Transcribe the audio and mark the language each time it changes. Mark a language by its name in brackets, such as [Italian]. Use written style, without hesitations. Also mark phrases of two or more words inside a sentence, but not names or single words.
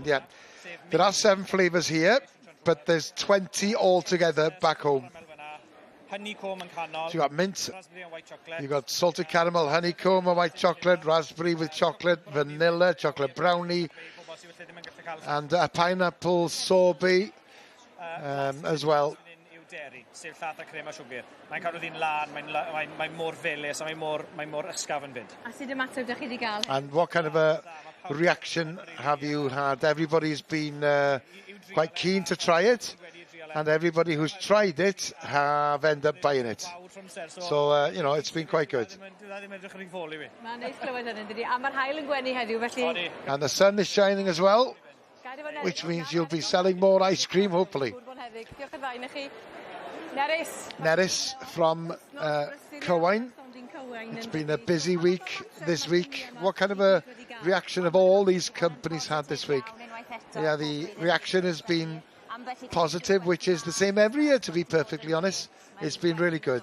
[English] Yeah, there are 7 flavours here, but there's 20 altogether back home. So you got mint, you got salted caramel, honeycomb and white chocolate, raspberry with chocolate, vanilla, chocolate brownie, and a pineapple sorbet as well. [Welsh] Mae'n cadw ddyn lan, mae'n mor felys, a mae'n mor ysgafn fyd. A sut ymateb ydych chi wedi gael? [English] And what kind of a reaction have you had? Everybody's been quite keen to try it, and everybody who's tried it have ended up buying it. So, you know, it's been quite good. [Welsh] Mae'n neis clywed hynny, dydi? A mae'r haul yn gwenu heddiw, felly... [English] And the sun is shining as well, which means you'll be selling more ice cream, hopefully. [Welsh] Diolch yn fawr i chi. Nerys. [English] Nerys from Cywain. It's been a busy week this week. What kind of a reaction have all these companies had this week? Yeah, the reaction has been positive, which is the same every year, to be perfectly honest. It's been really good.